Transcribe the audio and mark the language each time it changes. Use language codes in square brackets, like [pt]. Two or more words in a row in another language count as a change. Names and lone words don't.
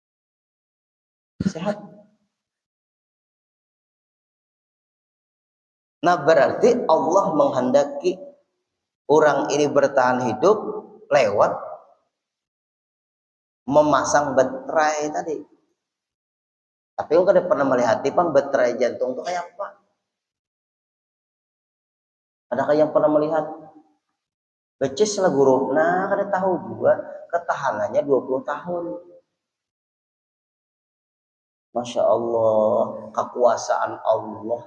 [id] Sehat. Nah, berarti Allah menghendaki orang ini bertahan hidup lewat memasang baterai tadi. [bjn] Tapi aku kada pernah melihat pang baterai jantung itu kayak apa? [id] Adakah yang pernah melihat? [bjn] Becis lah guru. Nah, kada tahu juga ketahanannya 20 tahun. [ar] ما شاء الله, [id] kekuasaan Allah.